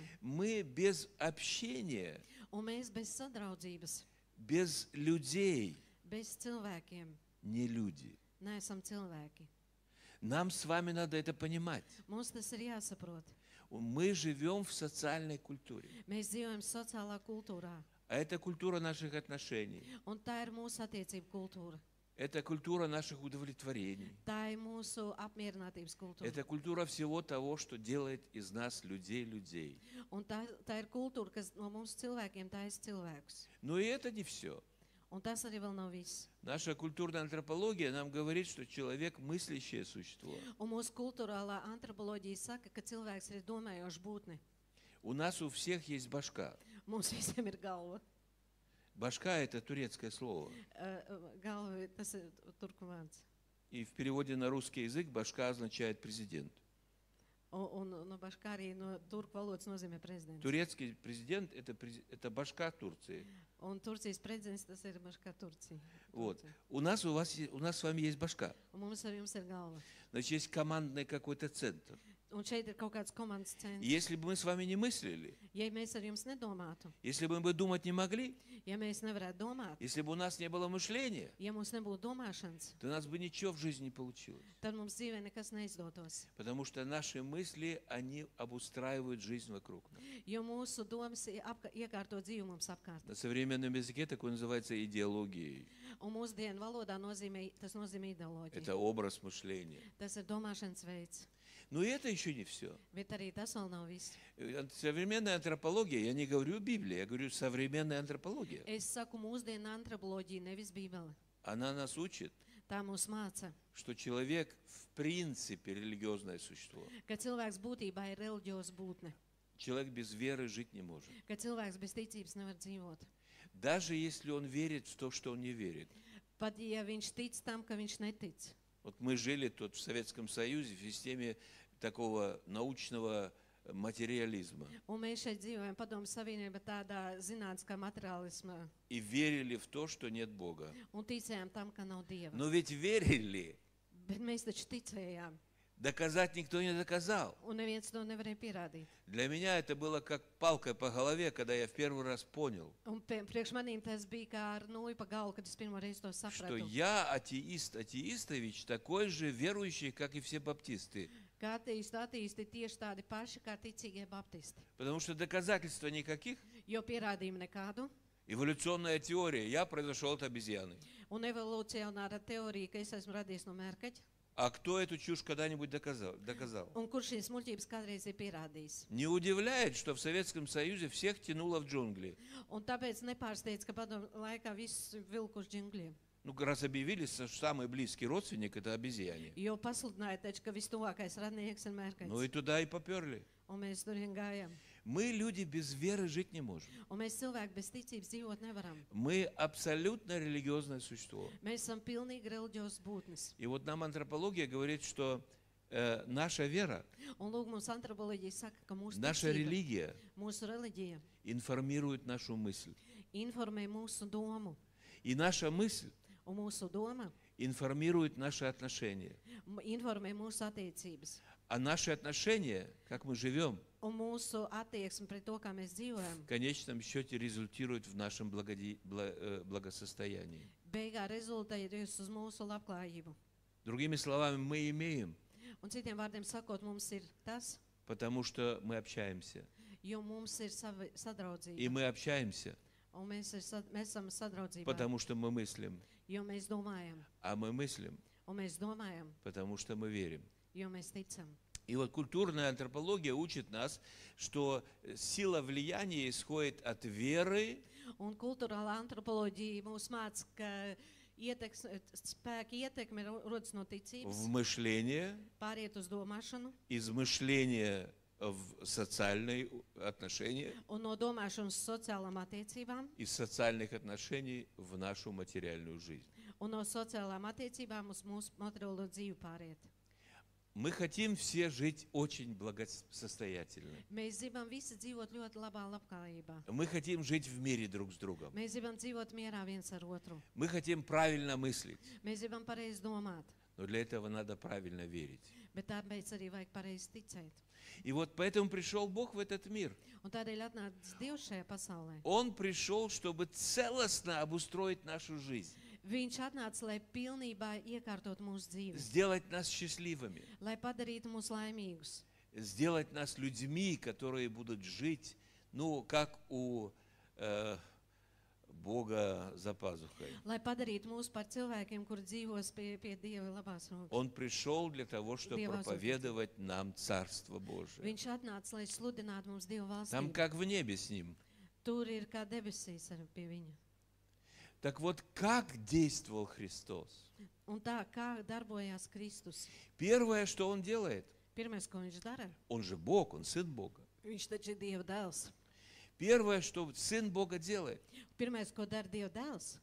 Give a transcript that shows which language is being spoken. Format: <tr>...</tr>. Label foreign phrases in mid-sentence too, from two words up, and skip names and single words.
<ru>Мы без общения,</ru> <lv>Un mēs bez sadraudzības,</lv> <ru>без людей</ru> <lv>bez cilvēkiem</lv> <ru>не люди.</ru> <lv>neesam cilvēki.</lv> <ru>Нам с вами надо это понимать.</ru> <lv>Mums tas ir jāsaprot.</lv> <ru>Мы живем в социальной культуре.</ru> <lv>Mēs dzīvojam sociālā kultūrā.</lv> <ru>А это культура наших отношений.</ru> <lv>Un tā ir mūsu attiecību kultūra.</lv> <ru>Это культура наших удовлетворений.</ru> <lv>Tā ir mūsu apmierinātības kultūra.</lv> <ru>Это культура всего того, что делает из нас людей.</ru> <lv>Un tā ir kultūra, kas no mums cilvēkiem taisa cilvēkus.</lv> <ru>Но и это не все.</ru> <lv>Un tas arī vēl nav viss.</lv> <ru>Наша культурная антропология нам говорит, что человек мыслящее существо.</ru> <lv>Un mūsu kultūrālā antropoloģija saka, ka cilvēks ir domājošs būtne.</lv> <ru>У нас у всех есть башка.</ru> <lv>Mums visiem ir galva.</lv> <ru>Башка – это турецкое слово.</ru> <lv>Galva, tas ir turku vārds.</lv> <ru>И в переводе на русский язык башка означает президент.</ru> <lv>Un no baškārī no turku valodas nozīmē prezidents.</lv> <ru>Турецкий президент – это башка Турции.</ru> <lv>Un Turcijas prezidents tas ir baškā Turcija.</lv> <ru>Вот. У нас с вами есть башка.</ru> <lv>Un mums ar jums ir galva.</lv> <ru>Значит, есть командный какой-то центр.</ru> <lv>Un šeit ir kaut kāds komandas</lv> <ru>И</ru> <lv>centrs.</lv> <ru>если бы мы с вами не мыслили,</ru> <lv>Ja mēs ar jums nedomātu,</lv> <ru>если бы мы думать не могли,</ru> <lv>ja mēs nevarētu domāt,</lv> <ru>если бы у нас не было мышления,</ru> <lv>ja mums nebūtu domāšanas,</lv> <ru>то у нас бы nичего в жизни не получилось.</ru> <lv>tad mums dzīvē nekas neizdotos.</lv> <ru>Потому что наши мысли, они обустраивают жизнь вокруг нас.</ru> <lv>Jo mūsu domas iekārto dzīvi mums apkārt.</lv> <ru>На современном языке такое называется идеологией.</ru> <lv>Un mūsdienu valodā tas nozīmē ideoloģiju.</lv> <ru>Это образ мышления.</ru> <lv>Tas ir domāšanas veids.</lv> <ru>Но и это еще не все.</ru> <lv>Bet arī tas vēl nav viss.</lv> <ru>Современная антропология, я не говорю Библия, я говорю современная антропология.</ru> <lv>Es saku mūsdienu antropoloģiju, nevis Bībele.</lv> <ru>Она нас учит,</ru> <lv>Tā mūs māca,</lv> <ru>что человек в принципе религиозное существо.</ru> <lv>ka cilvēks būtībā ir reliģiozs būtne.</lv> <ru>Человек без веры жить не может.</ru> <lv>Ka cilvēks bez ticības nevar dzīvot.</lv> <ru>Даже если он верит в то, что он не верит.</ru> <lv>Pat ja viņš tic tam, ka viņš netic.</lv> <ru>Вот мы жили тут в Советском Союзе в системе такого научного материализма.</ru> <lv>Un mēs šeit dzīvojam Padomju Savienībā tādā zinātniskā materiālismā.</lv> <ru>И верили в то, что нет Бога.</ru> <lv>Un ticējām tam, ka nav Dieva.</lv> <ru>Но ведь верили,</ru> <lv>Bet mēs taču ticējām.</lv> <ru>Доказать никто не доказал.</ru> <lv>un neviens to nevarēja pierādīt.</lv> <ru>Для меня это было как палкой по голове, когда я в первый раз понял,</ru> <lv>Un priekš manīm tas bija kā ar nūju pa galvu, kad es pirmo reizi to</lv> <ru>что</ru> <lv>sapratu.</lv> <ru>я атеист Атеистович, такой же верующий, как и все баптисты.</ru> <lv>Kā attīsti tieši tādi paši kā ticīgie baptisti.</lv> <ru>Потому что доказательства никаких.</ru> <lv>Jo pierādījumu nekādu.</lv> <ru>Эволюционная теория. Я произошел от обезьяны.</ru> <lv>Un evolucionāra teorija, ka es esmu radies no mērkaķa.</lv> <ru>А кто эту чушь когда-нибудь доказал?</ru> <lv>Un kurš šīs muļķības kādreiz ir pierādījis.</lv> <ru>Не удивляет, что в Советском Союзе всех тянуло в джунгли.</ru> <lv>Un tāpēc nepārsteidz, ka padomu laikā viss vilku uz džungļiem.</lv> <ru>Ну, раз объявили, что самый близкий родственник – это обезьяне.</ru> <lv>Jo pasludināja taču, ka vistuvākais radnieks ir</lv> <ru>Ну и</ru> <lv>mērkaķis.</lv> <ru>туда и поперли.</ru> <lv>Un mēs turien gājām.</lv> <ru>Мы, люди, без веры жить не можем.</ru> <lv>Un mēs cilvēki bez ticības dzīvot nevaram.</lv> <ru>Мы абсолютно религиозное существо.</ru> <lv>Mēs esam pilnīgi reliģiozs būtnes.</lv> <ru>И вот нам антропология говорит, что наша вера,</ru> <lv>Un lūk, mums antropoloģija saka, ka mūsu</lv> <ru>наша</ru> <lv>ticība,</lv> <ru>религия</ru> <lv>mūsu reliģija</lv> <ru>информирует нашу мысль.</ru> <lv>informē mūsu domu.</lv> <ru>И наша мысль</ru> <lv>Un mūsu doma</lv> <ru>информирует наши отношения.</ru> <lv>informē mūsu attiecības.</lv> <ru>А наши отношения, как мы живем,</ru> <lv>Un mūsu attieksme pret to, kā mēs dzīvojam,</lv> <ru>в конечном счете результирует в нашем благосостоянии.</ru> <lv>beigā rezultējas uz mūsu labklājību.</lv> <ru>Другими словами, мы имеем,</ru> <lv>Un citiem vārdiem sakot, mums ir tas,</lv> <ru>потому что мы общаемся.</ru> <lv>jo mums ir</lv> <ru>И</ru> <lv>sadraudzība.</lv> <ru>мы общаемся,</ru> <lv>Un mēs esam sadraudzībā,</lv> <ru>потому что мы мыслим.</ru> <lv>jo mēs domājam.</lv> <ru>А мы мыслим,</ru> <lv>Un mēs domājam,</lv> <ru>потому что мы верим.</ru> <lv>jo mēs ticam.</lv> <ru>И вот культурная антропология учит нас, что сила влияния исходит от веры,</ru> <lv>Un kultūrāla antropoloģija mūs māca, ka spēka ietekme rodas no</lv> <ru>в</ru> <lv>ticības,</lv> <ru>мышление,</ru> <lv>pāriet uz domāšanu,</lv> <ru>из мышления в социальные отношения,</ru> <lv>un no domāšanas uz sociālām attiecībām,</lv> <ru>из социальных отношений в нашу материальную жизнь.</ru> <lv>un no sociālām attiecībām uz mūsu materiālo dzīvi pāriet.</lv> <ru>Мы хотим все жить очень благосостоятельно.</ru> <lv>Mēs gribam visi dzīvot ļoti labā labklājībā.</lv> <ru>Мы хотим жить в мире друг с другом.</ru> <lv>Mēs gribam dzīvot mierā viens ar otru.</lv> <ru>Мы хотим правильно мыслить.</ru> <lv>Mēs gribam pareizi domāt,</lv> <ru>Но для этого надо правильно верить.</ru> <lv>bet tāpēc arī vajag pareizi ticēt.</lv> <ru>И вот поэтому пришел Бог в этот мир.</ru> <lv>Un tādēļ atnācis Dievs šajā pasaulē.</lv> <ru>Он пришел, чтобы целостно обустроить нашу жизнь.</ru> <lv>Viņš atnāca, lai pilnībā iekārtot mūsu dzīvi,</lv> <ru>Сделать нас счастливыми.</ru> <lv>lai padarītu mūs laimīgus,</lv> <ru>Сделать нас людьми, которые будут жить, ну, как у Бога за пазухой.</ru> <lv>lai padarītu mūs par cilvēkiem, kur dzīvos pie Dieva labās rokas.</lv> <ru>Он пришел для того, чтобы</ru> <lv>Диeva</lv> <ru>проповедовать нам Царство Божие.</ru> <lv>Viņš atnāca, lai sludinātu mums Dieva</lv> <ru>Там</ru> <lv>valstību.</lv> <ru>как в небе с Ним.</ru> <lv>Tur ir kā debesīs ar pie viņa.</lv> <ru>Так вот, как действовал Христос?</ru> <lv>Un tā, kā darbojās Kristus.</lv> <ru>Первое, что Он делает,</ru> <lv>Pirmais, ko viņš dara,</lv> <ru>Он же Бог, Он Сын Бога.</ru> <lv>viņš taču ir Dieva dēls.</lv> <ru>Первое, что Сын Бога делает,</ru> <lv>Pirmais, ko dara Dieva dēls,</lv>